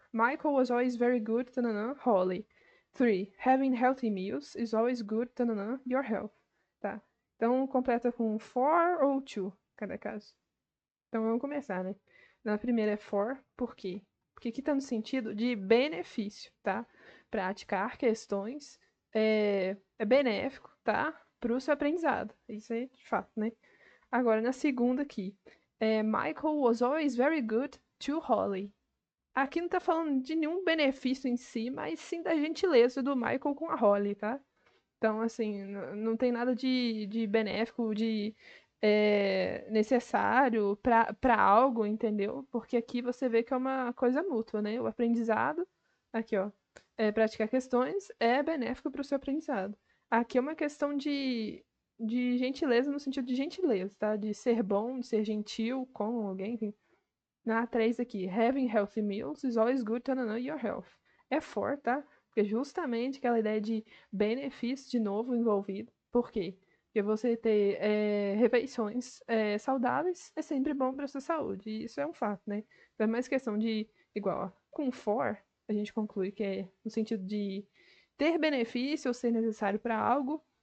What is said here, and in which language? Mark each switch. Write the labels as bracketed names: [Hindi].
[English] Michael was always very good, tanana, Holly. 3. Having healthy meals is always good, tanana, your health. [Portuguese] Tá? Então, completa com for ou to, cada caso. Então, vamos começar, né? Na primeira é for, por quê? Porque aqui está no sentido de benefício, tá? Praticar questões é benéfico, tá? Para o seu aprendizado. Isso é de fato, né? Agora, na segunda aqui. [English] Michael was always very good to Holly. [Portuguese] Aqui não tá falando de nenhum benefício em si, mas sim da gentileza do Michael com a Holly, tá? Então, assim, não tem nada de benéfico, de necessário para algo, entendeu? Porque aqui você vê que é uma coisa mútua, né? O aprendizado, aqui, ó, praticar questões é benéfico para o seu aprendizado. Aqui é uma questão de gentileza no sentido de gentileza, tá? De ser bom, de ser gentil com alguém, enfim. Na 3 aqui, [English] having healthy meals is always good to know your health. [Portuguese] É for, tá? Porque justamente aquela ideia de benefício de novo envolvido. Por quê? Porque você ter refeições saudáveis é sempre bom para sua saúde. E isso é um fato, né? Então é mais questão de, igual, ó, com for, a gente conclui que é no sentido de ter benefício ou ser necessário para algo.